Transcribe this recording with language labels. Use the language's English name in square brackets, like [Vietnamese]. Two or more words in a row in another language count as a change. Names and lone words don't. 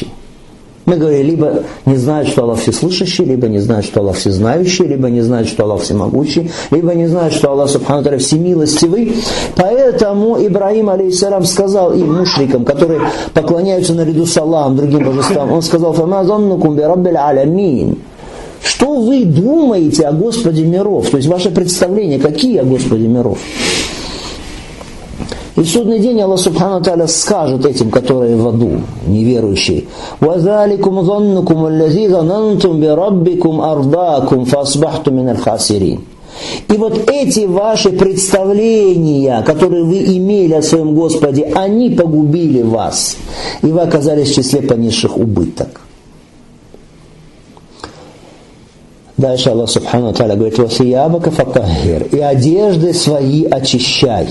[Russian] Мы говорим, либо не знают, что Аллах всеслышащий, либо не знают, что Аллах всезнающий, либо не знают, что Аллах всемогущий, либо не знают, что Аллах [Arabic] سبحانه وتعالى [Russian] всемилостивый. Поэтому Ибрахим, алейхиссалям, сказал им, мушрикам, которые поклоняются наряду с Аллахом, другим божествам, он сказал, [Arabic] «فما ظنكم برب العالمين». [Russian] Что вы думаете о Господе миров? То есть ваше представление, какие о Господе миров? И в судный день Аллах [Arabic] سبحانه وتعالى [Russian] скажет этим, которые в аду, неверующие, [Arabic] «وذلكم ظنكم الذي ظننتم بربكم أرداكم فأصبحتم من الخاسرين». [Russian] И вот эти ваши представления, которые вы имели о своем Господе, они погубили вас, и вы оказались в числе понесших убыток. Дальше Аллах [Arabic] سبحانه وتعالى [Russian] говорит, [Arabic] «وثيابك فطهر», [Russian] и одежды свои очищай.